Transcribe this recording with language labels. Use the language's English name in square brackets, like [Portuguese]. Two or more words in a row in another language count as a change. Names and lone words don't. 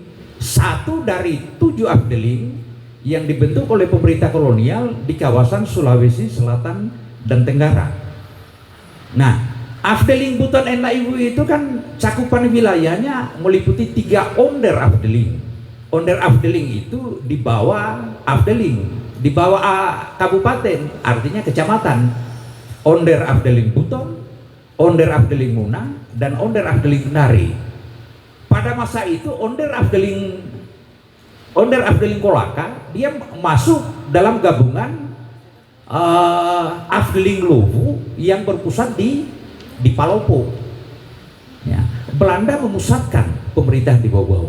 [Indonesian] Satu dari 7 Afdeling yang dibentuk oleh pemerintah kolonial di kawasan Sulawesi Selatan dan Tenggara. Nah, Afdeling Buton en Laihui itu kan cakupan wilayahnya meliputi 3 [Dutch] onder Afdeling. Onder Afdeling [Indonesian] itu di bawah Afdeling, di bawah kabupaten, artinya kecamatan. [Dutch] Onder Afdeling [Indonesian] Buton, [Dutch] onder Afdeling [Indonesian] Muna, dan [Dutch] onder Afdeling [Indonesian] Kendari. Pada masa itu [Dutch] onder Afdeling [Indonesian] Kolaka dia masuk dalam gabungan Afdeling Luwu yang berpusat di Palopo. Ya, Belanda memusatkan pemerintahan di Bau-Bau.